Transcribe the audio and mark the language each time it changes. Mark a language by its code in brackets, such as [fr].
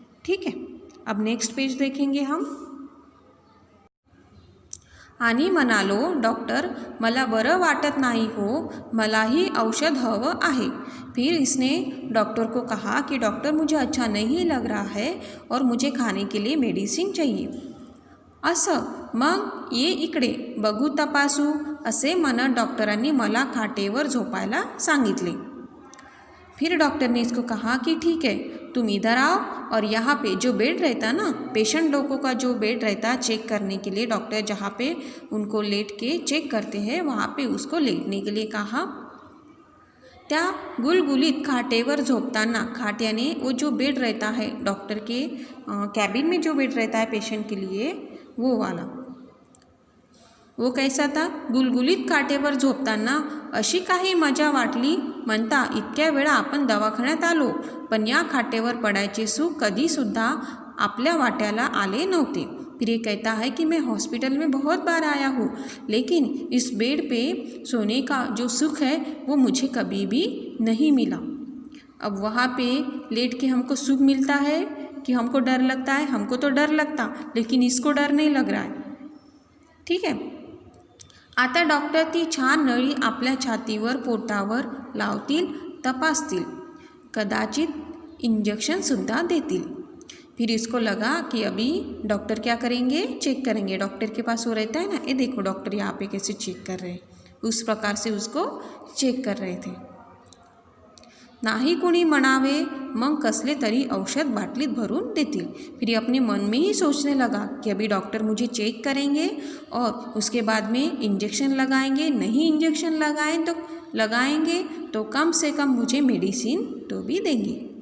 [hi] ठीक है, अब नेक्स्ट पेज देखेंगे हम। [mr] आणि म्हणालो, डॉक्टर मला बरं वाटत नाही हो, मलाही औषध हवं आहे। [hi] फिर इसने डॉक्टर को कहा कि डॉक्टर मुझे अच्छा नहीं लग रहा है और मुझे खाने के लिए मेडिसिन चाहिए। [mr] असं, मग ये इकडे बघू तपासू असे म्हणत डॉक्टरांनी मला खाटेवर झोपायला सांगितले। [hi] फिर डॉक्टर ने इसको कहा कि ठीक है, तुम इधर आओ और यहाँ पे जो बेड रहता ना, पेशेंट लोगों का जो बेड रहता है चेक करने के लिए, डॉक्टर जहाँ पे उनको लेट के चेक करते हैं वहाँ पे उसको लेटने के लिए कहा। [mr] त्या गुलगुलित खाटेवर झोपताना, [hi] खाट यानी वो जो बेड रहता है डॉक्टर के कैबिन में जो बेड रहता है पेशेंट के लिए, वो वाला, वो कैसा था, [mr] गुलगुलीत काटेवर झोपताना अशी काही मजा वाटली म्हणता इतक्या वेळा आपण दवाखान्यात आलो, पण या खाटेवर पडायचे सुख कधीसुद्धा आपल्या वाट्याला आले नव्हते। [hi] फिर ये कहता है कि मैं हॉस्पिटल में बहुत बार आया हूँ, लेकिन इस बेड पे सोने का जो सुख है वो मुझे कभी भी नहीं मिला। अब वहाँ पे लेट के हमको सुख मिलता है कि हमको डर लगता है? हमको तो डर लगता, लेकिन इसको डर नहीं लग रहा है। [mr] ठीक है, आता डॉक्टर ती छान नळी आपल्या छातीवर पोटावर लावतील, तपासतील, कदाचित इंजेक्शनसुद्धा देतील। [hi] फिर इसको लगा कि अभी डॉक्टर क्या करेंगे, चेक करेंगे। डॉक्टर के पास वो रहता है ना, ये देखो डॉक्टर यहाँ पे कैसे चेक कर रहे हैं, उस प्रकार से उसको चेक कर रहे थे। [mr] नाही कोणी म्हणावे, मग कसले तरी औषध बाटलीत भरून देतील। [hi] फिर अपने मन में ही सोचने लगा कि अभी डॉक्टर मुझे चेक करेंगे और उसके बाद में इंजेक्शन लगाएंगे, नहीं इंजेक्शन लगाएंगे तो कम से कम मुझे मेडिसिन तो भी देंगे।